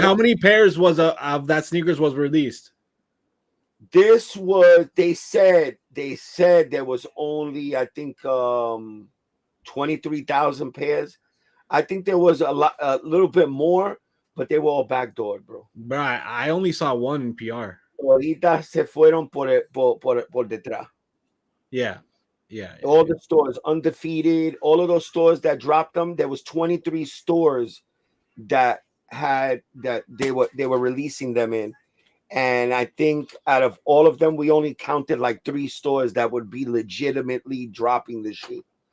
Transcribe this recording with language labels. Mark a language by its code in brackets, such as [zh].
[en] How many pairs was of that sneakers was released? This was, they said there was only, I think, 23,000 pairs. I think there was a little bit more, but they were all backdoored, bro. Bro, I only saw one in PR. [es] Ahorita se fueron por detrás. [en] Yeah. All the stores, undefeated, all of those stores that dropped them, there was 23 stores that they were releasing them in. And I think out of all of them, we only counted like 3 stores that would be legitimately dropping the shit.